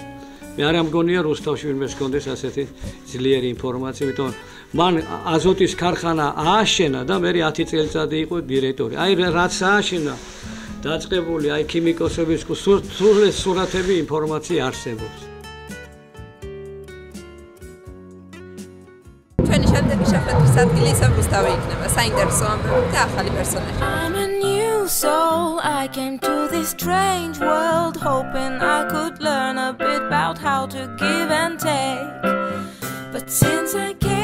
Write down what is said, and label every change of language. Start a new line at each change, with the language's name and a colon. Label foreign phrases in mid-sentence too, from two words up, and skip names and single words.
Georgian: მე არ ამგონია რუსთავში ვინმე ჰქონდეს ასეთი ძლიერი ინფორმაცია, იმიტომ მან აზოტის ქარხანა ააშენა და მე 10 წელიწადი იყო დირექტორი. აი რაც ააშენა დაწყებული აი ქიმიკოსების სრული სურათები ინფორმაცია არსებობს. ჩვენი შემდეგი შეხვედრის ადგილი ისევ რუსთავი იქნება, საინტერესო ამბები და ახალი პერსონაჟი.
English: I'm a new soul, I came to this strange world hoping I could learn a bit about how to give and take. But since I